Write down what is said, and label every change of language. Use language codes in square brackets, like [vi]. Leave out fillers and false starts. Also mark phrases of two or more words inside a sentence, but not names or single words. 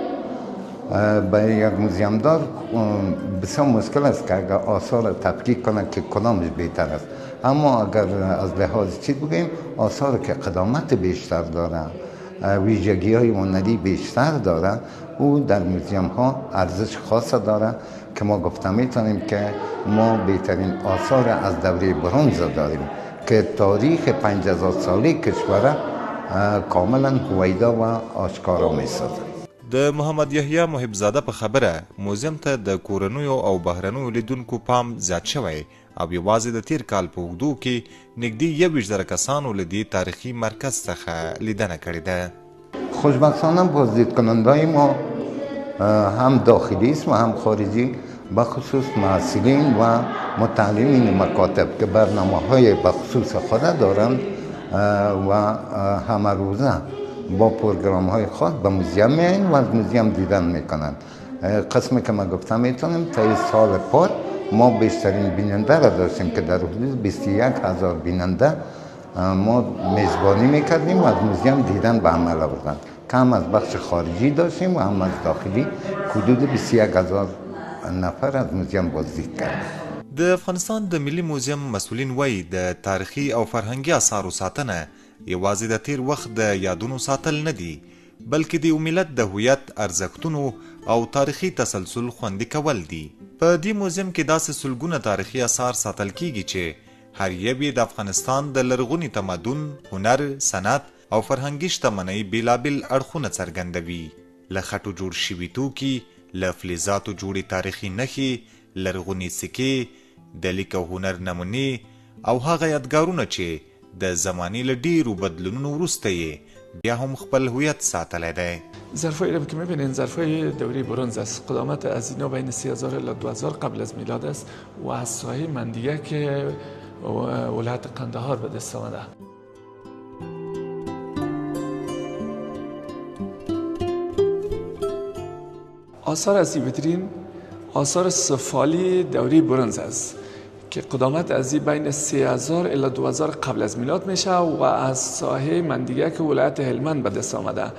[fa] برای یک موزیمدار بسیار مشکل است که اگر آثار را تفکیک کنه که کدامش بهتر است، اما اگر از لحاظ چیز بگیم آثار که قدامت بیشتر داره، ویژگی های هنری بیشتر داره، او در موزیم ها ارزش خاص داره که ما گفته میتونیم که ما بهترین آثار از دوره برنز داریم که تاریخ 5000 ساله کشور کاملا هویدا و آشکارا میسازه. [ps] د محمد یحیی محب زاده په خبره موزیم ته د کورنیو او بهرنیو لیدونکو پام زیات شوی او یوازې د تیر کال په اوږدو کې نږدې 21,000 کسانو له دې تاریخي مرکز څخه لیدنه کړې ده. [fa] خوشبختانه بازدید کننده‌های ما هم داخلی است و هم خارجی، بخصوص محصلین و متعلمین مکاتب که برنامه‌های بخصوص خود دارند و همه روزه با پروگرام‌های خاص به موزیم میایند و از موزیم دیدن میکنند. قسمی که ما گفتم میتونیم تا سال پار ما بیشترین بیننده را داشتیم که در حدود 21,000 بیننده ما میزبانی میکردیم و از موزیم دیدن به عمل آوردن که هم از بخش خارجی داشتیم و هم از داخلی. حدود 21,000 نفر از موزیم بازدید کردیم. [ps] د افغانستان د ملي موزیم مسؤلین وایي د تاریخي او فرهنګي اثارو ساتنه یوازې د تیر وخت د یادونو ساتل نه دي، بلکې د یو ملت د هویت، ارزښتونو او تاریخي تسلسل خوندي کول دي. په دې موزیم کې داسې سلګونه تاریخي اثار ساتل کیږي چې هر یو یې د افغانستان د لرغوني تمدن، هنر، صنعت او فرهنګي شتمنۍ بېلابېل اړخونه څرګندوي. له خټو جوړ شوي توکي، له فلزاتو جوړې تاریخي نښې، لرغوني سکې، د لیک او هنر نمونې او هغه یادګارونه چې د زمانې له ډیرو بدلونونو وروسته یې بیا هم خپل هویت ساتلی دی. [fa] ظرفایی رو که میبینین ظرفای دوره برنز است. قدامت از اینا بین 3000 الی 2000 قبل از میلاد است و از سایه مندیه که ولایت قندهار به دست آمده. آثار از این ویترین آثار سفالی دوره برنز است که قدامت از این بین 3000 الی 2000 قبل از میلاد میشه و از ساحه مندیه که ولایت هلمند به دست آمده.